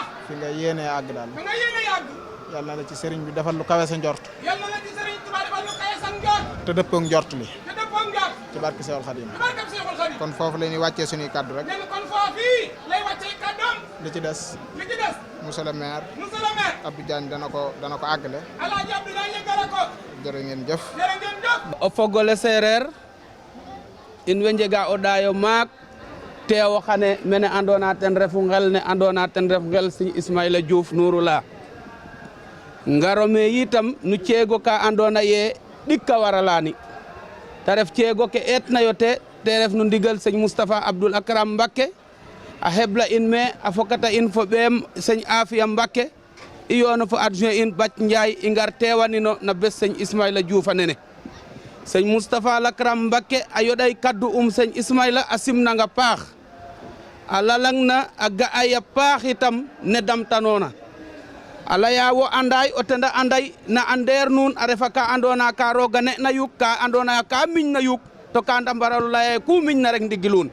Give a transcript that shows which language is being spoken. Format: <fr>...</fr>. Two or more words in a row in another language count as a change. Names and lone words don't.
<wo>fi nga yéenee àgg daal. fi nga yéenee yàgg. yàlla na la ci sëriñ bi defal lu kawe sa njort. yàlla na la ci sëriñ Tuubaa defal lu kawe sa njort. te dëppoog njort li. te dëppoog njort. ci barke Seexul Xadiim. ci barke Seexul Xadiim. kon foofu la ñuy wàccee suñuy kaddu rek. nee na kon foofii lay wàccee kaddoom. li ci des. li ci des.</wo> <fr>monsieur le maire. monsieur le maire.</fr> <wo>Abdou Diagne dana ko àggale. Alaaji Abdou Diagne yëggale ko. jërë ngeen jëf. jërë ngeen jëf.</wo> <srr>o fogole seereer in way njega o ɗaayo maak teewo xane mene andoona ten refu ngel ne andoona ten ref ngel Serigne Ismaïla Diouf Nouroulah ngaro me yitam nu ceego ka andoona ye ɗik ka waralaani ta ref ceego ke eetnayo te ref no ndigal Serigne Moustapha Abdoul Akram Mbacké a hebla in me a fokata in fo ɓeem Serigne Afia Mbacké i yoono fo adjoint in Bac Ndiaye i ngar teewanino na bes Serigne Ismaïla Diouf a nene Serigne Moustapha Lakram Mbacké a yoɗay kaddu Serigne Ismaïla a simnanga paax a lalang na a ga'ay a paax itam ne damtanoona a laya wo anday o tenda anday na andeer nuun a refa ka andoona ka rooga ne na yuk ka andoona ka miñ na yuk to ka ndambaralu laya ku miñ na rek ndigilun</srr>